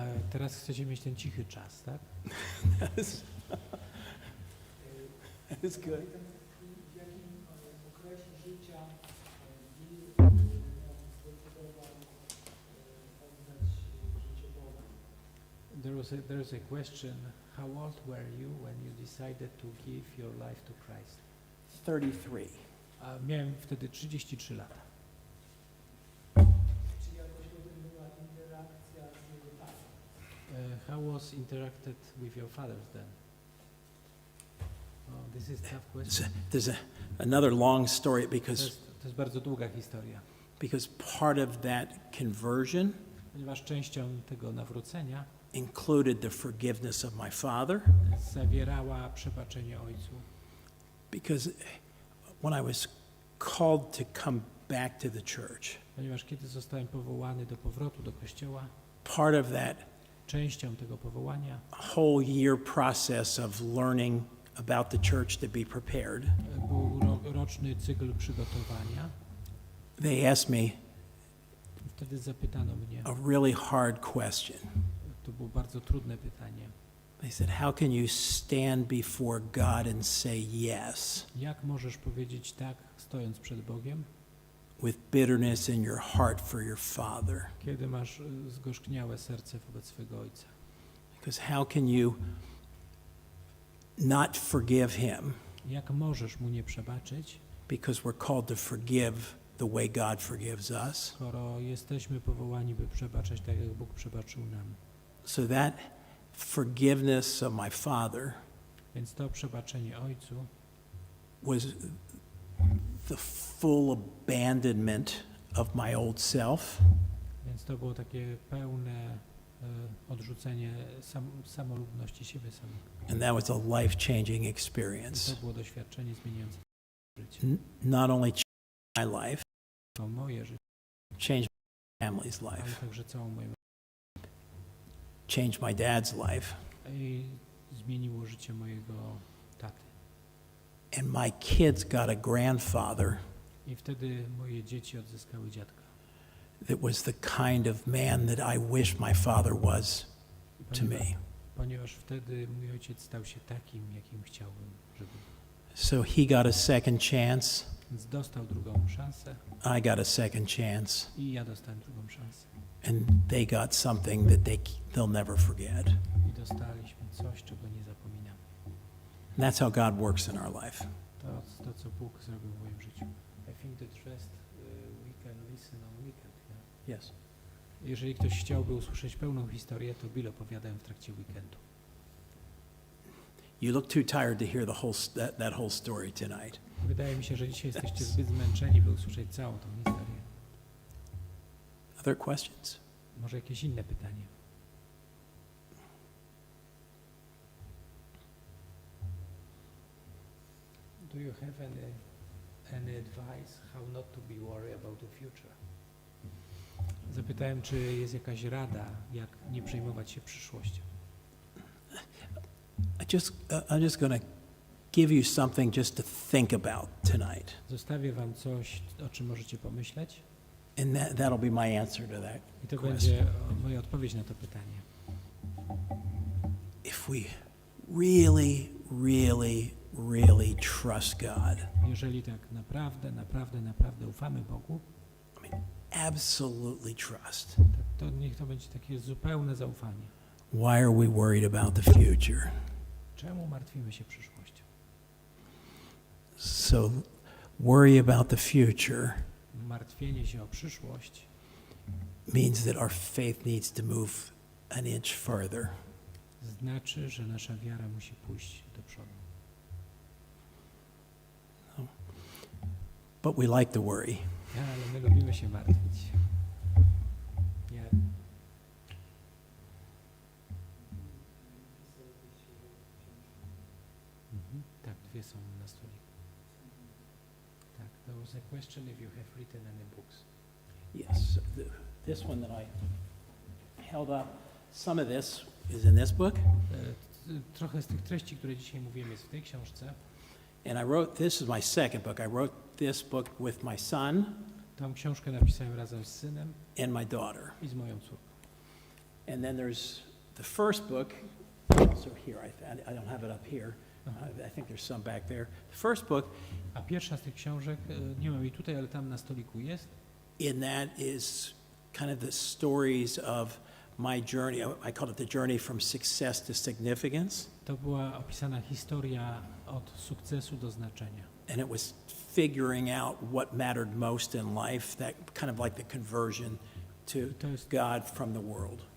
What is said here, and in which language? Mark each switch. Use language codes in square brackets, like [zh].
[pl] Teraz chcecie mieć ten cichy czas, tak? [en] That is good. [pl] W jakim okresie życia zdecydował oddać życie Bogu? [en] There is a question. How old were you when you decided to give your life to Christ? 33. [pl] Miałem wtedy 33 lata. Czy jakoś potem była interakcja z tatą? [en] How was interacted with your fathers then? Oh, this is tough question. There's another long story because [pl] To jest bardzo długa historia, [en] part of that conversion [pl] ponieważ częścią tego nawrócenia [en] included the forgiveness of my father. [pl] zawierała przebaczenie ojcu. [en] Because when I was called to come back to the church, [pl] Ponieważ kiedy zostałem powołany do powrotu do kościoła, [en] part of that [pl] częścią tego powołania [en] whole year process of learning about the church to be prepared, [pl] był roczny cykl przygotowania. [en] they asked me [pl] Wtedy zapytano mnie, [en] a really hard question. [pl] to było bardzo trudne pytanie, [en] They said, how can you stand before God and say yes [pl] jak możesz powiedzieć tak, stojąc przed Bogiem, [en] with bitterness in your heart for your father. [pl] Kiedy masz zgorzkniałe serce wobec swego ojca. [en] Because how can you not forgive him? [pl] Jak możesz mu nie przebaczyć, [en] Because we're called to forgive the way God forgives us. [pl] skoro jesteśmy powołani, by przebaczać tak, jak Bóg przebaczył nam. [en] So that forgiveness of my father [pl] Więc to przebaczenie ojcu [en] was the full abandonment of my old self. [pl] Więc to było takie pełne odrzucenie samolubności siebie samego. [en] And that was a life-changing [pl] I [en] experience. [pl] to było doświadczenie zmieniające życie. [en] Not only changed my life, [pl] To moje życie, [en] changed my family's [pl] ale [en] life, [pl] także całą moją [en] changed my dad's life. [pl] i zmieniło życie mojego taty. [en] And my kids got a grandfather [pl] I wtedy moje dzieci odzyskały dziadka. [en] that was the kind of man that I wish my father was to me. [pl] Ponieważ wtedy mój ojciec stał się takim, jakim chciałbym, żeby. [en] So he got a second chance. [pl] Więc dostał drugą szansę [en] I got a second chance. [pl] i ja dostałem drugą szansę. [en] And they got something that they'll never forget. [pl] I dostaliśmy coś, czego nie zapominamy. [en] And that's how God works in our life. [pl] To, co Bóg zrobił w moim życiu. [en] I think that rest we can listen on weekend. Yeah? Yes. [pl] Jeżeli ktoś chciałby usłyszeć pełną historię, to Bill opowiada ją w trakcie weekendu. [en] You look too tired to hear that whole story tonight. [pl] Wydaje mi się, że dzisiaj jesteście zbyt zmęczeni, by usłyszeć całą tą historię. [en] Other questions? [pl] Może jakieś inne pytanie? [en] Do you have any advice how not to be worried about the future? [pl] Zapytałem, czy jest jakaś rada, jak nie przejmować się przyszłością. [en] I'm just going to give you something just to think about tonight. [pl] Zostawię wam coś, o czym możecie pomyśleć, [en] And that'll be my answer to that [pl] i to [en] question. [pl] będzie moja odpowiedź na to pytanie. [en] If we really, really, really trust God, [pl] Jeżeli tak naprawdę ufamy Bogu, [en] I mean, absolutely trust, [pl] to niech to będzie takie zupełne zaufanie. [en] why are we worried about the future? [pl] Czemu martwimy się przyszłością? [en] So worry about the future [pl] Martwienie się o przyszłość [en] means that our faith needs to move an inch further. [pl] znaczy, że nasza wiara musi pójść do przodu. [en] But we like to worry. [pl] Ale my lubimy się martwić. Ja, tak, dwie są na stoliku. Tak, [en] there was a question if you have written any books. Yes, this one that I held up, some of this is in this book. [pl] Trochę z tych treści, które dzisiaj mówiłem, jest w tej książce. [en] And I wrote, this is my second book. I wrote this book with my son [pl] Tą książkę napisałem razem z synem [en] and my daughter. [pl] i z moją córką. [en] And then there's the first book, so here, I don't have it up here. I think there's some back there. The first book, [pl] A pierwsza z tych książek, nie mam jej tutaj, ale tam na stoliku jest. [en] in that is kind of the stories of my journey. I call it the journey from success to significance. [pl] To była opisana historia od sukcesu do znaczenia. [en] And it was figuring out what mattered most in life, that kind of like the conversion to God from the world.